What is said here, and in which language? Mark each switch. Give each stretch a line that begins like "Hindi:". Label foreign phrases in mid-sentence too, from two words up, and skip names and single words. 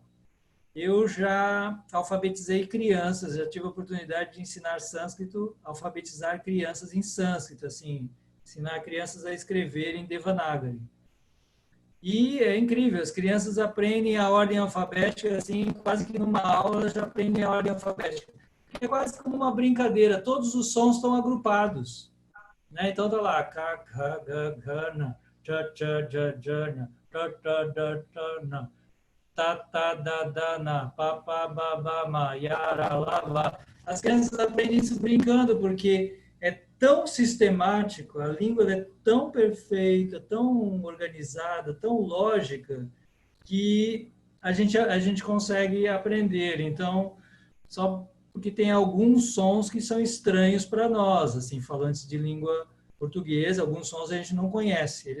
Portuguese: Eu já alfabetizei crianças, já tive a oportunidade de ensinar sânscrito, alfabetizar crianças em sânscrito, assim, ensinar crianças a escreverem Devanagari. E é incrível, as crianças aprendem a ordem alfabética, assim, quase que numa aula já aprendem a ordem alfabética. É quase como uma brincadeira, todos os sons estão agrupados. Né? Então, tá lá,
Sanskrit: ka, ka, ga, ga, na, cha, cha, ja, ja, na, ta, ta, da, ta, na, ta, ta, da, da, na, pa, pa, ba, ba, ma, yara, la, la.
Portuguese: As crianças aprendem isso brincando, porque é tão sistemático, a língua é tão perfeita, tão organizada, tão lógica, que a gente consegue aprender. Então, só porque tem alguns sons que são estranhos para nós, assim, falantes de língua portuguesa, alguns sons a gente não conhece.